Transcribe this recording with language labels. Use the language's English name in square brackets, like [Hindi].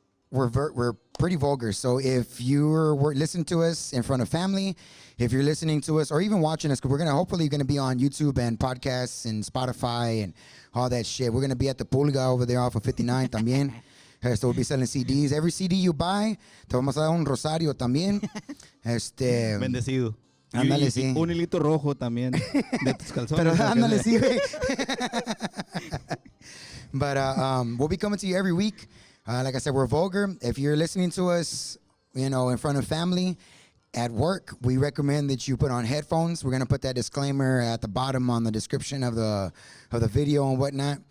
[English] We're pretty vulgar, so if you're listening to us in front of family, if you're listening to us or even watching us, because we're hopefully gonna be on YouTube and podcasts and Spotify and all that shit. We're gonna be at the Pulga over there off of 59 también. So we'll be selling CDs. Every CD you buy, [Spanish] te vamos a dar un rosario también. Bendecido. Ándale, sí. Un hilito rojo también de tus calzones. Pero ándale, sí, güey. [English] But we'll be coming to you every week. Like I said, we're vulgar. If you're listening to us, you know, in front of family, at work, we recommend that you put on headphones. We're going to put that disclaimer at the bottom on the description of the video and whatnot.